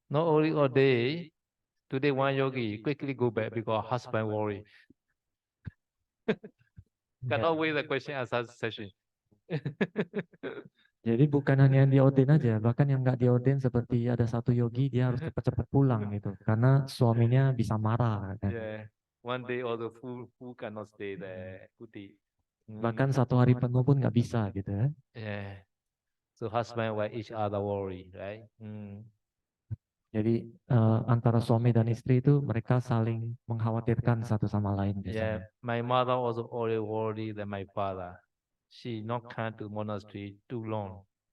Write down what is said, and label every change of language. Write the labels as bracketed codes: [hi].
[en] Not only ordain, today one yogi quickly go back because husband worry. Cannot wait the question answer session. [id] Jadi bukan hanya yang diorden aja, bahkan yang nggak diorden seperti ada satu yogi dia harus cepat-cepat pulang gitu, karena suaminya bisa marah. Kan? [en] Yeah, one day all the fool cannot stay there. [id] Bahkan satu hari penuh pun nggak bisa gitu ya. [en] Yeah, so husband wife each other worry, right? [id] Jadi antara suami dan istri itu mereka saling mengkhawatirkan satu sama lain. [en] Yeah, [id] Biasanya. [en] my mother also always worried than my father. She not come to monastery too long.